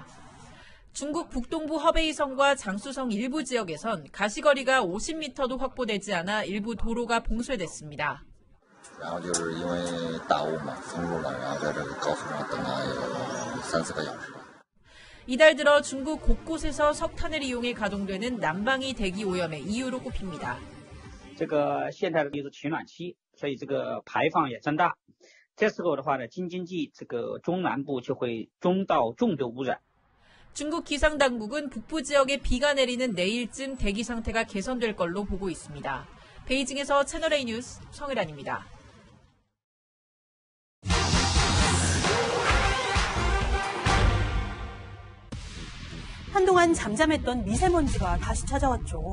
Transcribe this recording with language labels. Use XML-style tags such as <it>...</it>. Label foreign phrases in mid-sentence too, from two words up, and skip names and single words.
<ko>중국 북동부 허베이성과 장수성 일부 지역에선 가시거리가 50m도 확보되지 않아 일부 도로가 봉쇄됐습니다. 이달 들어 중국 곳곳에서 석탄을 이용해 가동되는 난방이 대기 오염의 이유로 꼽힙니다.</ko> <zh>现在就是取暖期，所以这个排放也增大。这时候的话呢，京津冀这个中南部就会中到重度污染。</zh> <ko>중국 기상당국은 북부 지역에 비가 내리는 내일쯤 대기 상태가 개선될 걸로 보고 있습니다. 베이징에서 채널A 뉴스 성혜란입니다. 한동안 잠잠했던 미세먼지가 다시 찾아왔죠.</ko>